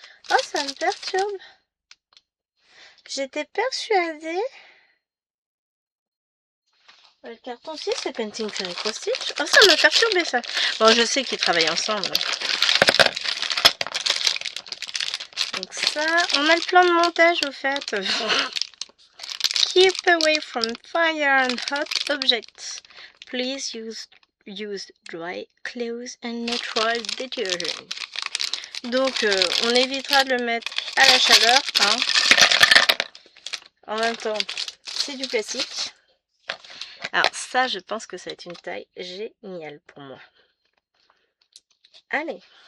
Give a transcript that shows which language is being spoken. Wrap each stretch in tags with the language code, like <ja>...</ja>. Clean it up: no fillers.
<fr>Oh, ça me perturbe. J'étais persuadée... Le carton aussi, c'est Painting Fairy Stitch. Oh, ça m'a perturbé ça. Bon, je sais qu'ils travaillent ensemble. Donc ça, on a le plan de montage au fait.</fr> <en>Keep away from fire and hot objects. Please use dry clothes and natural detergent.</en> <fr>Donc, on évitera de le mettre à la chaleur. Hein. En même temps, c'est du plastique. Alors ça, je pense que ça va être une taille géniale pour moi. Allez.</fr>